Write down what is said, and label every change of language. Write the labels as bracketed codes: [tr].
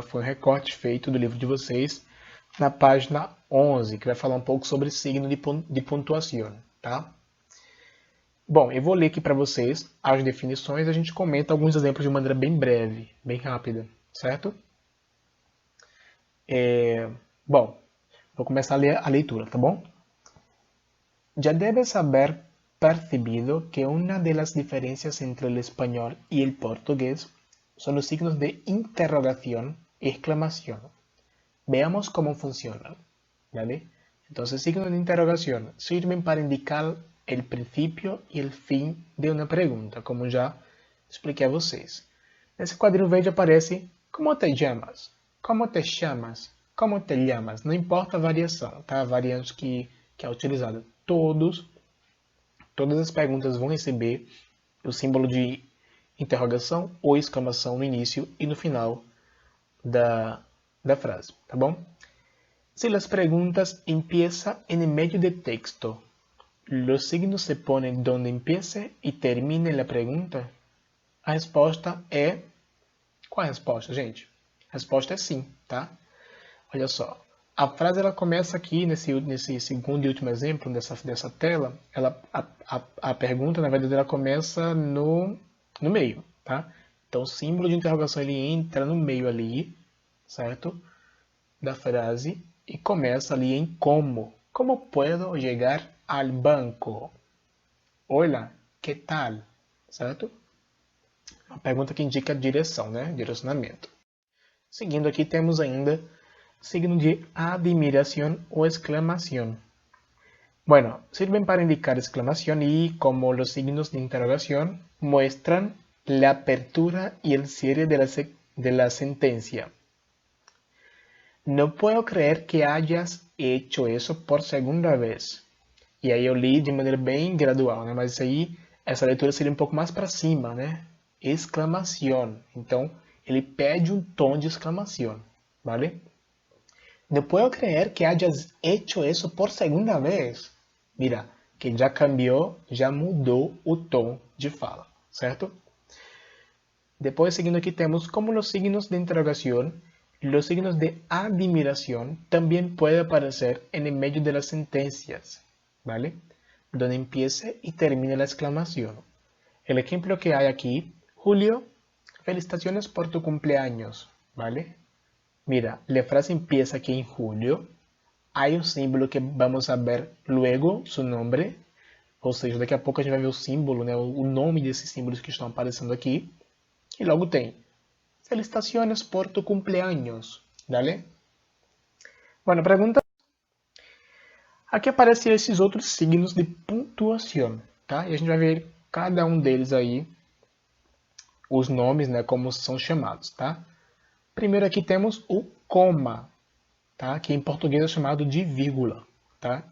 [pt] Foi um recorte feito do livro de vocês na página 11, que vai falar um pouco sobre signo de pontuação, tá? Bom, eu vou ler aqui para vocês as definições e a gente comenta alguns exemplos de maneira bem breve, bem rápida, certo? Bom, vou começar a ler a leitura, tá bom? [es] Ya debes haber percibido que una de las diferencias entre el español y el portugués son los signos de interrogación y exclamación. Veamos cómo funcionan, ¿vale? Entonces, signos de interrogación sirven para indicar el principio y el fin de una pregunta, [pt] como já expliquei a vocês. Nesse quadrinho verde aparece [es] como te llamas, [pt] como te chamas, como te llamas. Não importa a variação, tá? A variante que é utilizada. Todas as perguntas vão receber o símbolo de interrogação ou exclamação no início e no final da frase, tá bom? [es] Si las preguntas empiezan en el medio del texto, los signos se ponen donde empiece y termine la pregunta. [pt] A resposta é... Qual é a resposta, gente? A resposta é sim, tá? Olha só. A frase ela começa aqui, nesse segundo e último exemplo dessa tela, a pergunta, na verdade, ela começa no meio, tá? Então, o símbolo de interrogação ele entra no meio ali, certo? Da frase e começa ali em como. [es] Como puedo llegar al banco? Hola, ¿qué tal? [pt] Certo? Uma pergunta que indica direção, né? Direcionamento. Seguindo aqui temos ainda [es] signo de admiración o exclamación. Bueno, sirven para indicar exclamación y, como los signos de interrogación, muestran la apertura y el cierre de la sentencia. No puedo creer que hayas hecho eso por segunda vez. [pt] E aí eu li de maneira bem gradual, né? Mas isso aí, essa leitura seria um pouco mais para cima, né? Exclamação. Então, ele pede um tom de exclamação, ¿vale? [es] No puedo creer que hayas hecho eso por segunda vez. [pt] Mira, que já cambiou, já mudou o tom de fala, certo? Depois, seguindo aqui, temos [es] como los signos de interrogación. Los signos de admiración también pueden aparecer en el medio de las sentencias, ¿vale? Donde empiece y termine la exclamación. El ejemplo que hay aquí, Julio, felicitaciones por tu cumpleaños, ¿vale? Mira, la frase empieza aquí en julio. Hay un símbolo que vamos a ver luego, su nombre. [pt] Ou seja, daqui a pouco a gente vai ver o símbolo, né? O nome desses símbolos que estão aparecendo aqui. E logo tem [es] felicitaciones por tu cumpleaños, ¿vale? [pt] Bueno, pergunta. Aqui aparecem esses outros signos de pontuação, tá? E a gente vai ver cada um deles aí, os nomes, né, como são chamados, tá? Primeiro aqui temos o coma, tá? Que em português é chamado de vírgula, tá?